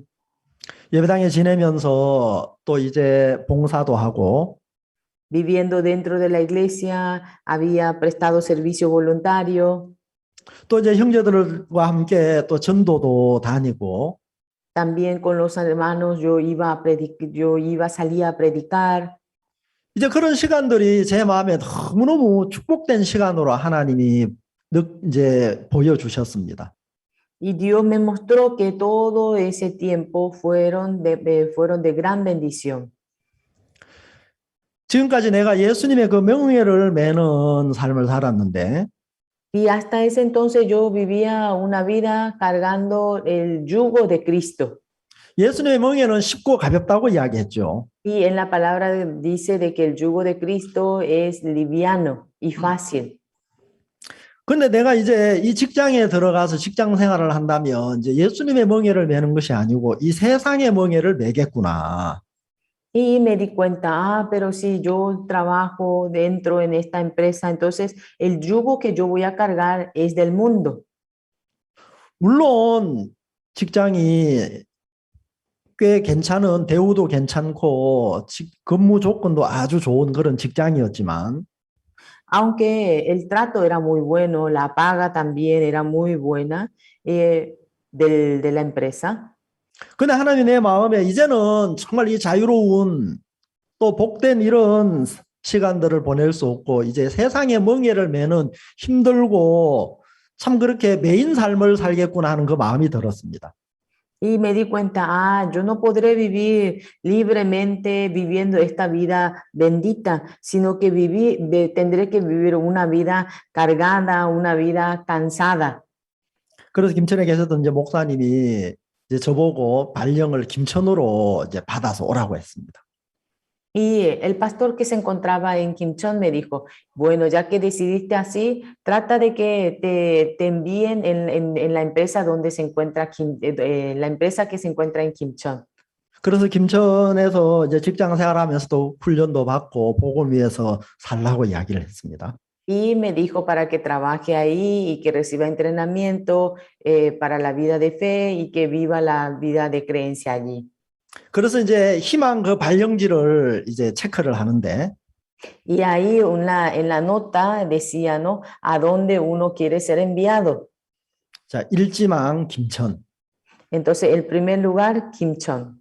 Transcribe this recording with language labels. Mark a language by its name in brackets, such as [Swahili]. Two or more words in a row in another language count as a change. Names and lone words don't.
[Korean] 예배당에 지내면서 또 이제 봉사도 하고 [Spanish] Viviendo dentro de la iglesia, había prestado servicio voluntario. [Korean] 또 이제 형제들과 함께 또 전도도 다니고 [Spanish] También con los hermanos salía a predicar. [Korean] 이제 그런 시간들이 제 마음에 너무너무 축복된 시간으로 하나님이 이제 보여주셨습니다. [Spanish] Y Dios me mostró que todo ese tiempo fueron de gran bendición. [Korean] 지금까지 내가 예수님의 그 명예를 매는 삶을 살았는데 [Spanish] Y hasta ese entonces yo vivía una vida cargando el yugo de Cristo. [Korean] 예수님의 명예는 쉽고 가볍다고 이야기했죠. [Spanish] Y en la palabra dice de que el yugo de Cristo es liviano y fácil. [Korean] 근데 내가 이제 이 직장에 들어가서 직장 생활을 한다면 이제 예수님의 멍에를 매는 것이 아니고 이 세상의 멍에를 매겠구나. [Spanish] Y me di cuenta, pero si yo trabajo dentro en esta empresa, entonces el yugo que yo voy a cargar es del mundo. [Korean] 물론 직장이 꽤 괜찮은 대우도 괜찮고 근무 조건도 아주 좋은 그런 직장이었지만 [Spanish] Aunque el trato era muy bueno, la paga también era muy buena de la empresa. [Korean] 근데 하나님이 내 마음에 이제는 정말 이 자유로운 또 복된 이런 시간들을 보낼 수 없고 이제 세상의 멍에를 매는 힘들고 참 그렇게 매인 삶을 살겠구나 하는 그 마음이 들었습니다. [Spanish] Y me di cuenta, yo no podré vivir libremente viviendo esta vida bendita, sino que tendré que vivir una vida cargada, una vida cansada. [Korean] 그래서 김천에 계셨던 이제 목사님이 이제 저보고 발령을 김천으로 이제 받아서 오라고 했습니다. [Spanish] Y el pastor que se encontraba en Kimchon me dijo, bueno, ya que decidiste así, trata de que te envíen en la empresa donde se encuentra, la empresa que se encuentra en Kimchon. [Korean] 그래서 김천에서 이제 직장 생활하면서도 훈련도 받고 복음 위해서 살라고 이야기를 했습니다. [Spanish] Y me dijo para que trabaje ahí y que reciba entrenamiento para la vida de fe y que viva la vida de creencia allí. [Korean] 그래서 이제 희망 그 발령지를 이제 체크를 하는데 [Spanish] Y ahí en la nota decía, ¿no? A dónde uno quiere ser enviado. [Korean] 자, 1지망 김천, [Spanish] Entonces, el primer lugar, Kimchon.